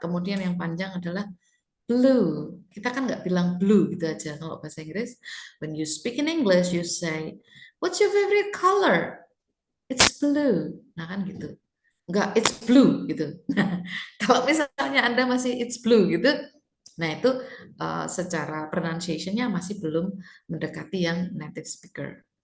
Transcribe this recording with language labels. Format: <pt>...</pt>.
<id>Kemudian yang panjang adalah blue. Kita kan nggak bilang blue gitu aja kalau bahasa Inggris.</id> <en>When you speak in English, you say, "What's your favorite color?" It's blue.</en> <id>Nah kan gitu. Nggak,</id> <en>it's blue</en> <id>gitu. Kalau misalnya Anda masih</id> <en>it's blue</en> <id>gitu, nah itu secara pronunciation-nya masih belum mendekati yang native speaker.</id>